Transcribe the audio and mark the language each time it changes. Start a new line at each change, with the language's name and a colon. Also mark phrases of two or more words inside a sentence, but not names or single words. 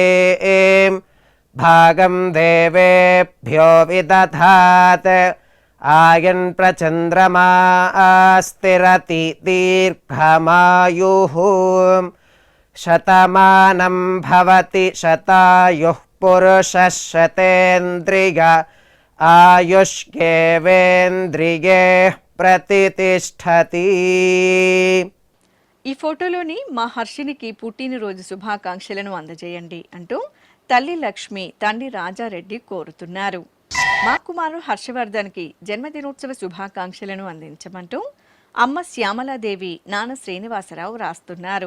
Sanskrit: भागं देवेभ्यो विदधात् आयन् प्रचन्द्रमा स्थिरति दीर्घमायुः शतमानं भवति शतायुः पुरुषः शतेन्द्रिय आयुष्येवेन्द्रिये प्रतिष्ठति।
Telugu: ఈ ఫోటోలోని మా హర్షినికి పుట్టినరోజు శుభాకాంక్షలను అందజేయండి అంటూ తల్లి లక్ష్మి తండ్రి రాజారెడ్డి కోరుతున్నారు. మా కుమారుడు హర్షవర్ధన్కి జన్మదినోత్సవ శుభాకాంక్షలను అందించమంటూ అమ్మ శ్యామలాదేవి నాన్న శ్రీనివాసరావు రాస్తున్నారు.